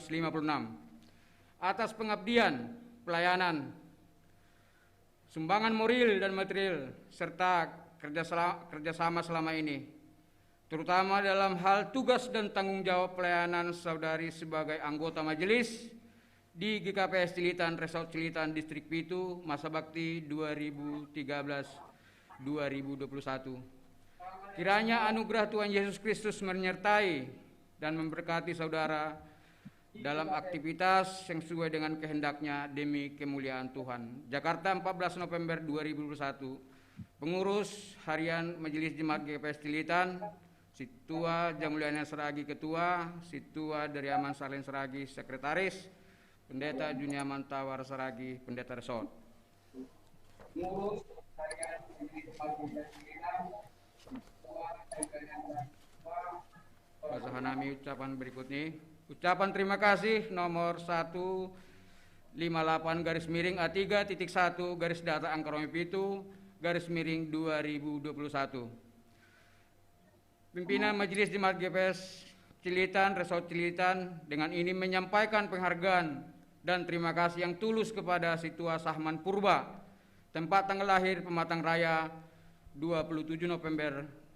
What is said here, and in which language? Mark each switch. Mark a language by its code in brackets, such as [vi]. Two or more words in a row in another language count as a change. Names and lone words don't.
[id] Atas pengabdian, pelayanan, sumbangan moral dan material, serta kerjasama selama ini, terutama dalam hal tugas dan tanggung jawab pelayanan saudari sebagai anggota majelis di GKPS Cilitan, Resort Cilitan, Distrik Pitu, masa bakti 2013-2021. Kiranya anugerah Tuhan Yesus Kristus menyertai dan memberkati saudara dalam aktivitas yang sesuai dengan kehendaknya demi kemuliaan Tuhan. Jakarta, 14 November 2021. Pengurus Harian Majelis Jemaat GKPS Cilitan, Situa Jamuliana Seragi Ketua, Situa dari Aman Salen Seragi Sekretaris, Pendeta Juniaman Tawar Seragi Pendeta Resort. Pengurus Harian Majelis Jemaat GKPS Cilitan, Basahanami ucapan berikutnya. Ucapan terima kasih nomor 158 garis miring A3.1 garis data angka Romi Pitu garis miring 2021. Pimpinan Majelis Jemaat GKPS Cilitan, Resort Cilitan dengan ini menyampaikan penghargaan dan terima kasih yang tulus kepada Situa Sahman Purba, tempat tanggal lahir Pematang Raya 27 November